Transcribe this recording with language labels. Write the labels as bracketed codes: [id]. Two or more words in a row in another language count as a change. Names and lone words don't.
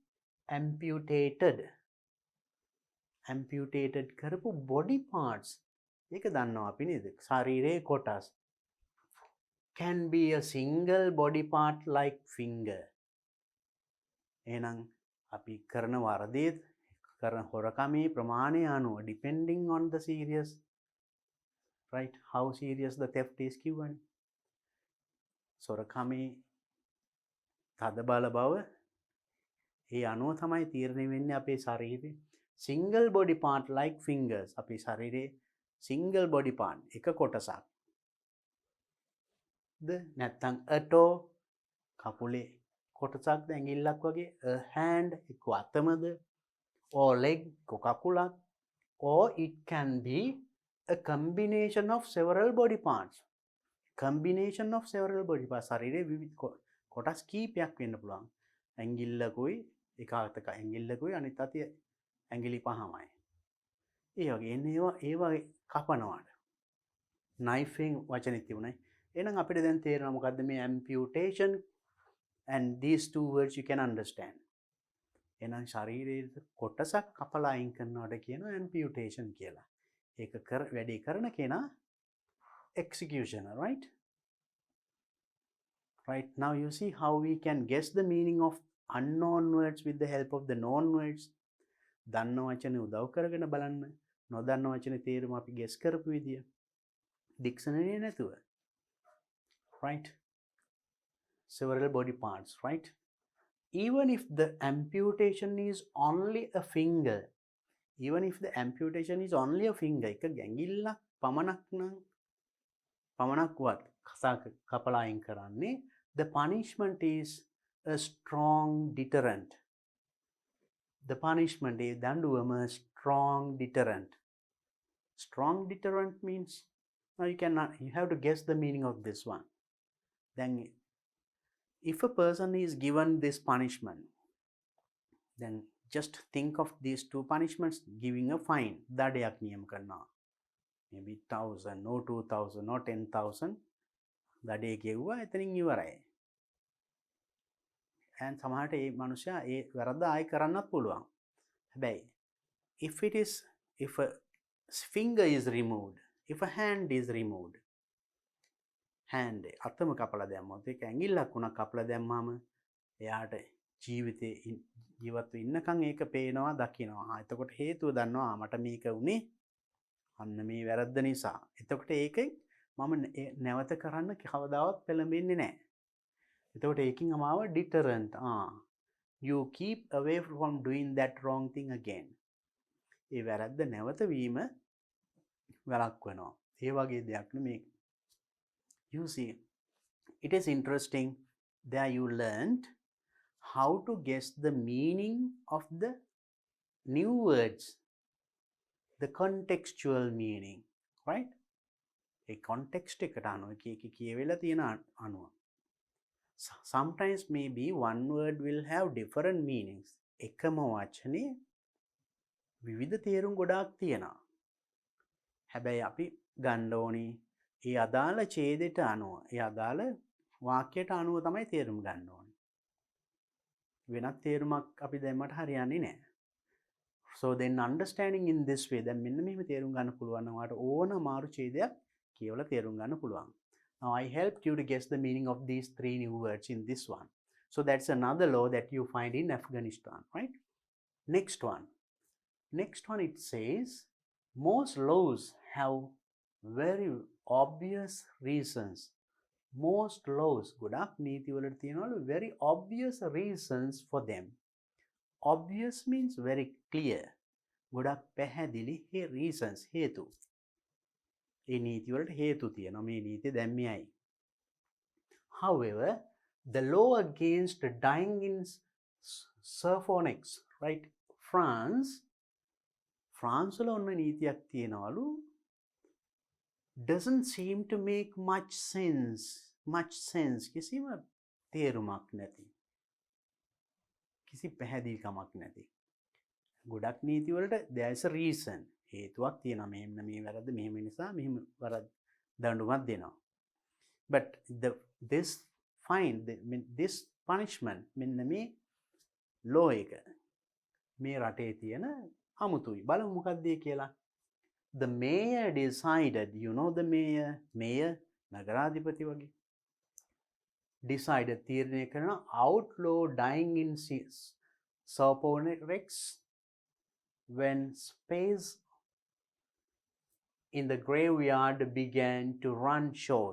[en] amputated කරපු body parts [si] ඒක දන්නවා අපි නේද ශරීරයේ කොටස් [en] can be a single body part like finger [si] එහෙනම් අපි කරන වරදේ කරන හොරකමේ ප්‍රමාණය අනුව [en] depending on the serious right how serious the theft is කිව්වනේ [si] සොරකමේ තද බල බව ඒ අනුව තමයි තීරණය වෙන්නේ අපේ ශරීරේ [en] single body part like fingers [si] අපේ ශරීරේ [en] single body part [si] එක කොටසක් ද නැත්නම් a [en] toe [si] කකුලේ කොටසක් ද ඇඟිල්ලක් වගේ [en] a hand [si] එක්ක අතමද [en] or leg කකුලක් or it can be a combination of several body parts combination of several body parts [si] ශරීරයේ විවිධ කොටස් කීපයක් වෙන්න පුළුවන් ඇඟිල්ලකුයි එක අතක ඇඟිල්ලකුයි අනිත් අතේ ඇඟිලි පහමයි ඒ වගේ එන්නේ ඒවා කපනවාට knife එකෙන් වචනේ තිබුණයි එහෙනම් අපිට දැන් තේරෙනවා මොකද්ද මේ [en] amputation and these two words you can understand [si] එහෙනම් ශරීරයේ කොටසක් කපලා අයින් කරනවට කියනවා amputation කියලා ඒක වැඩි කරන කෙනා executioner [en] right now you see how we can guess the meaning of unknown words with the help of the known words [si] දන්න වචනේ උදව් කරගෙන බලන්න නොදන්න වචනේ තේරුම අපි [en] guess [si] කරපු විදිය [en] dictionary නැතුව right several body parts right even if the amputation is only a finger [si] එක ගැඟිල්ලක් පමණක්වත් කපලා අයින් කරන්නේ [en] the punishment is a strong deterrent the punishment is danduwama strong deterrent means now you have to guess the meaning of this one then if a person is given this punishment then just think of these two punishments giving a fine [si] දඩයක් නියම කරනවා [en] maybe 1000 or 2000 or 10000 [si] දඩේ ගෙව්වා එතනින් ඉවරයි and සමහරට ඒ මනුස්සයා ඒ වැරද්ද ආයි කරන්නත් පුළුවන් හැබැයි [en] if a finger is removed if a hand is removed hand [si] අතම කපලා දැම්මොත් ඒක ඇඟිල්ලක් උනක් කපලා දැම්මාම එයාට ජීවිතේ ජීවත් වෙන්නකන් ඒක පේනවා දකිනවා එතකොට හේතුව දන්නවා මට මේක උනේ අන්න මේ වැරද්ද නිසා එතකොට ඒකෙන් මම නැවත කරන්න කවදාවත් පෙළඹෙන්නේ නැහැ එතකොට ඒකින් අමාව [en] deterrent you keep away from doing that wrong thing again [si] ඒ වැරද්ද නැවත වීම වළක්වනවා ඒ වගේ දෙයක් නෙමේ you [en] see it is interesting there you learned how to guess the meaning of the new words the contextual meaning right a context [si] එකට අනුව එක කියවෙලා තියෙන අනුව [en] sometimes maybe one word will have different meanings [si] එකම වචනේ විවිධ තේරුම් ගොඩාක් තියෙනවා හැබැයි අපි ගන්න ඕනේ ඒ අදාළ ඡේදයට අනුව ඒ අදාළ වාක්‍යයට අනුව තමයි තේරුම් ගන්න ඕනේ වෙනත් තේරුමක් අපි දැම්මට හරියන්නේ නැහැ [en] so then understanding in this way [si] දැන් මෙන්න මෙහෙම තේරුම් ගන්න පුළුවන් නම් ඔයාලට ඕන මාරු ඡේදයක් කියවලා තේරුම් ගන්න පුළුවන් [en] now I helped you to guess the meaning of these three new words in this one so that's another law that you find in Afghanistan right next one it says most laws have very obvious reasons most laws [si] ගොඩක් නීති වලට තියෙනවලු [en] very obvious reasons for them obvious means very clear [si] ගොඩක් පැහැදිලි [en] reasons හේතු [si] ඒ නීති වලට හේතු තියෙනවා මේ නීතිය දැන් මෙයයි [en] however the law against dying in Sophonex right France [si] වල ඔන්න නීතියක් තියෙනවලු [en] doesn't seem to make much sense much sense, [si] කිසිම තේරුමක් නැති, කිසි පැහැදිලිකමක් නැති. ගොඩක් නීති වලට [en] there is a reason, [si] හේතුවක් තියෙනවා. මෙන්න මේ වැරද්ද මෙහෙම නිසා මෙහෙම වරද දඬුවමක් දෙනවා. [en] But this fine, this punishment, [si] මෙන්න මේ law එක මේ රටේ තියෙන අමුතුයි. බලමු මොකක්ද කියලා. [en] The mayor decided, you know the mayor [si] නගරාධිපති වගේ [en] decided [si] තීරණය කරන [en] outlaw dying in Soponerex when space in the graveyard began to run short.